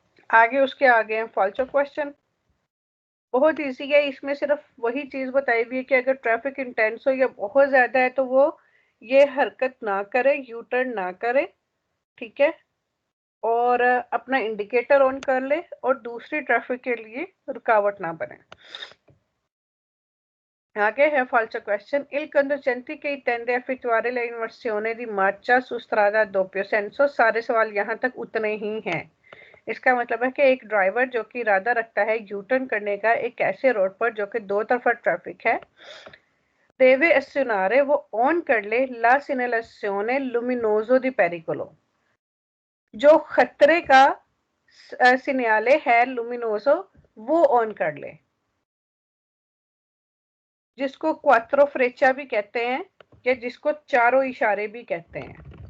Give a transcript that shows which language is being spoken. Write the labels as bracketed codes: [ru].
[hi] आगे उसके आगे हैं फॉल्सो क्वेश्चन। बहुत इजी है, इसमें सिर्फ वही चीज बताई हुई है कि अगर ट्रैफिक इंटेंस हो या बहुत ज्यादा है तो वो ये हरकत ना करे, यू टर्न ना करे, ठीक है, और अपना इंडिकेटर ऑन कर ले और दूसरी ट्रैफिक के लिए रुकावट ना बने। आगे है falso question. [it] Il conducente che intende effettuare la inversione di marcia su strada a doppio senso. [hi] सारे सवाल यहाँ तक उतने ही हैं। इसका मतलब है कि एक ड्राइवर जो कि इरादा रखता है यू टर्न करने का एक ऐसे रोड पर जो कि दो तरफा ट्रैफिक है, [it] deve azionare, [hi] वो ऑन कर ले [it] la segnalazione luminoso di pericolo, [hi] जो खतरे का सिग्नल है लुमिनोसो, वो ऑन कर ले, जिसको क्वात्रो फ्रेचा भी कहते हैं या जिसको चारों इशारे भी कहते हैं।